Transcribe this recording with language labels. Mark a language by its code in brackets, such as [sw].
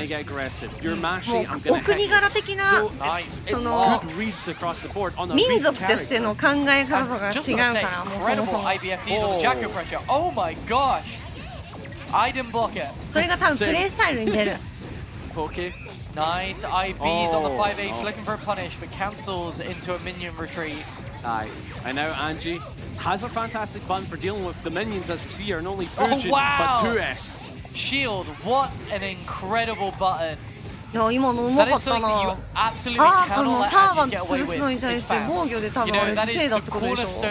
[ja] もうお国柄的なその民族としての考え方とか違うからもうそもそも。 [en] Oh my gosh! I didn't block it. [ja] それが多分プレイスタイルに出る。 [en] Nice IBs on the 5H, looking for a punish, but cancels into a minion retreat. Aye, and now Angie has a fantastic button for dealing with the minions as we see here, and only Fujin, but 2S. Shield, what an incredible button. [ja] いや今のうまかったな。アーカのサーバント潰すのに対して防御で多分あれ防いだってことでしょ。